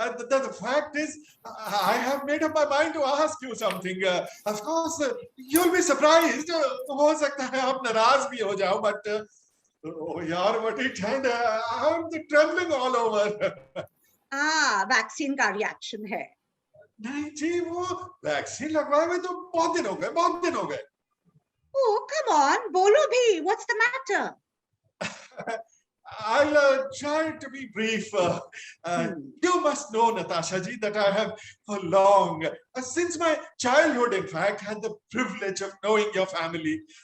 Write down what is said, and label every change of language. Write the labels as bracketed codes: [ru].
[en] The fact is, I have made up my mind to ask you something. Of course, you'll be surprised. [hi] हो सकता है आप नाराज भी हो जाओ, [en] but oh यार, what it had, I'm trembling all over. [hi] Vaccine का reaction है. नहीं जी, वो वैक्सीन लगवाए हुए तो बहुत दिन हो गए. [en] Oh, come on, [hi] bolo bhi. [en] What's the matter? I'll try to be brief. You must know, Natasha ji, that I have for long, since my childhood, in fact, had the privilege of knowing your family.